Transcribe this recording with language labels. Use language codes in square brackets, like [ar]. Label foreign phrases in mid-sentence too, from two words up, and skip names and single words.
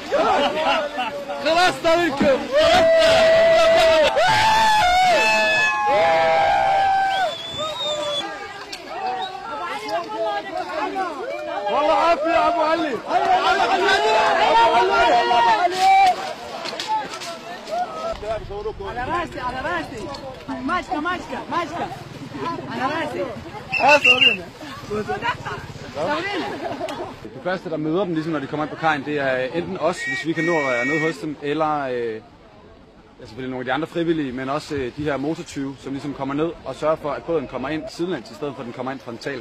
[ar] خلاص طريقكم والله عافية يا أبو علي على راسي على راسي ماشكة ماشكة ماشكة على راسي [da] Det første, der møder dem, ligesom når de kommer ind på kajen, det er enten os, hvis vi kan nå at være nede hos dem, eller selvfølgelig nogle af de andre frivillige, men også de her motortyve, som ligesom kommer ned og sørger for, at båden kommer ind sidelæns, i stedet for at den kommer ind frontalt.